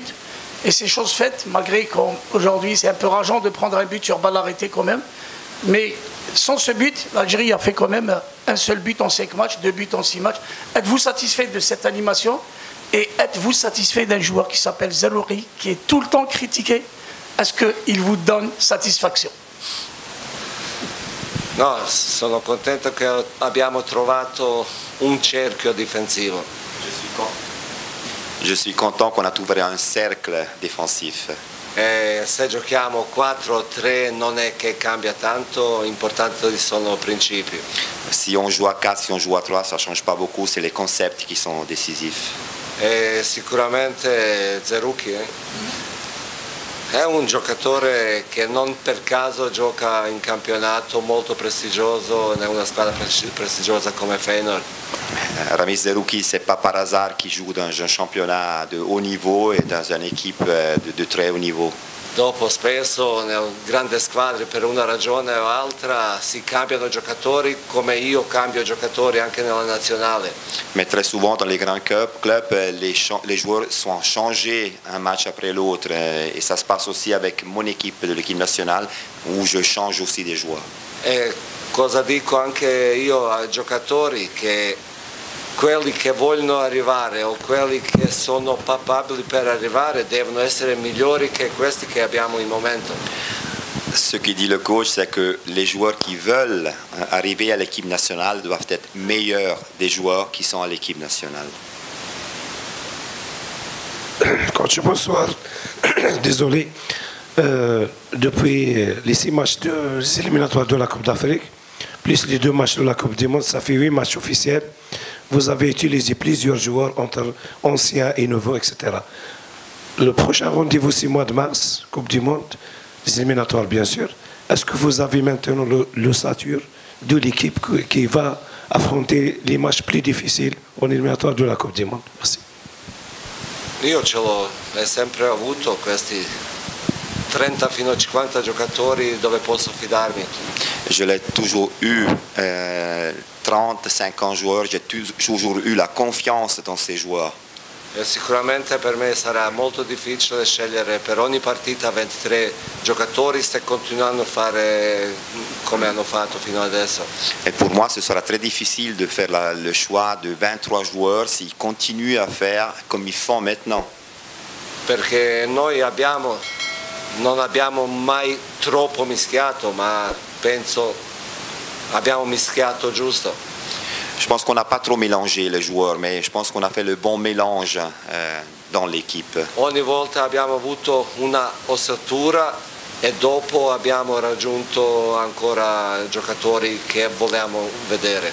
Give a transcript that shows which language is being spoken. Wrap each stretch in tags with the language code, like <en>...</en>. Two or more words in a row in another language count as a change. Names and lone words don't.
<fr>Et c'est chose faite, malgré qu'aujourd'hui c'est un peu rageant de prendre un but sur balle arrêtée quand même. Mais sans ce but, l'Algérie a fait quand même un seul but en 5 matchs, 2 buts en 6 matchs. Êtes-vous satisfait de cette animation? Et êtes-vous satisfait d'un joueur qui s'appelle Zerouri, qui est tout le temps critiqué? Est-ce qu'il vous donne satisfaction?</fr> <it>No, sono contento che abbiamo trovato un cerchio difensivo.</it> <fr>Je suis content qu'on a trouvé un cercle défensif.</fr> <it>E se giochiamo 4-3 non è che cambia tanto, importanti sono i principi.</it> <fr>Si on joue à 4, si on joue à 3, ça ne change pas beaucoup, c'est les concepts qui sont décisifs.</fr> <it>E sicuramente Zerouki è un giocatore che non per caso gioca in campionato molto prestigioso, in una squadra prestigiosa come Feyenoord.</it> <fr>Ramiz Zerouki, c'est pas par hasard qu'il joue dans un championnat de haut niveau et dans une équipe de très haut niveau.</fr> <it>Dopo spesso nelle grandi squadre per una ragione o altra si cambiano giocatori come io cambio giocatori anche nella nazionale.</it> <fr>Mais très souvent dans les grands clubs, les joueurs sont changés un match après l'autre et ça se passe aussi avec mon équipe de l'équipe nationale où je change aussi des joueurs.</fr> <it>E cosa dico anche io ai giocatori? Che quelli che vogliono arrivare o quelli che sono papabili per arrivare devono essere migliori che questi che abbiamo in momento.</it> <fr>Ce que dit le coach, c'est que les joueurs qui veulent arriver à l'équipe nationale doivent être meilleurs des joueurs qui sont à l'équipe nationale. Coach, bonsoir. Désolé. Depuis les 6 matchs des éliminatoires de la Coupe d'Afrique, plus les 2 matchs de la Coupe du Monde, ça fait 8 matchs officiels. Vous avez utilisé plusieurs joueurs entre anciens et nouveaux, etc. Le prochain rendez-vous, c'est mois de mars, Coupe du Monde, les éliminatoires bien sûr. Est-ce que vous avez maintenant l'ossature de l'équipe qui va affronter les matchs plus difficiles en éliminatoire de la Coupe du Monde? Merci.</fr> <it>Io ce l'ho sempre avuto, questi 30 fino a 50 giocatori dove posso fidarmi.</it> <fr>Je l'ai toujours eu, 30, 50 joueurs, j'ai toujours eu la confiance dans ces joueurs.</fr> <it>E sicuramente per me sarà molto difficile scegliere per ogni partita 23 giocatori se continuano a fare come hanno fatto fino adesso.</it> <fr>Et pour moi, ce sera très difficile de faire le choix de 23 joueurs s'ils continuent à faire comme ils font maintenant.</fr> <it>Perché noi non abbiamo mai troppo mischiato, ma penso abbiamo mischiato giusto.</it> <fr>Je pense qu'on n'a pas trop mélangé les joueurs, mais je pense qu'on a fait le bon mélange dans l'équipe.</fr> <it>Ogni volta abbiamo avuto una ossatura e dopo abbiamo raggiunto ancora giocatori che volevamo vedere.</it>